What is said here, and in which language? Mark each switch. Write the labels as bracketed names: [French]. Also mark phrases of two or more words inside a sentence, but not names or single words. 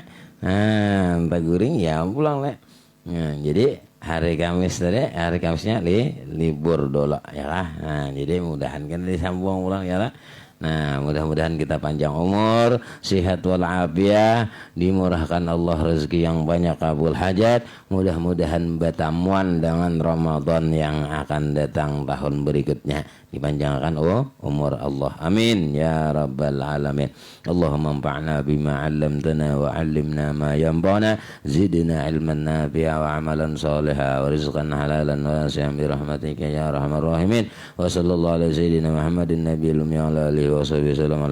[Indonesian] Nah, taguring ya pulang lah. Nah, jadi hari Kamis tadi, hari Kamisnya libur dulu ya lah. Nah, jadi mudahan kan disambung pulang ya lah. Nah, mudah-mudahan kita panjang umur, sehat walafiat, dimurahkan Allah rezeki yang banyak, kabul hajat. Mudah-mudahan bertamuan dengan Ramadan yang akan datang tahun berikutnya. Dipanjangkan umur Allah. [Arabic] آمين يا رب العالمين. اللهم انفعنا بما علمتنا وعلمنا ما ينفعنا زدنا علما نافعا وعملا صالحا ورزقا حلالا واسعا برحمتك يا أرحم الراحمين. وصلى الله على سيدنا محمد النبي الأمي وعلى آله وصحبه وسلم.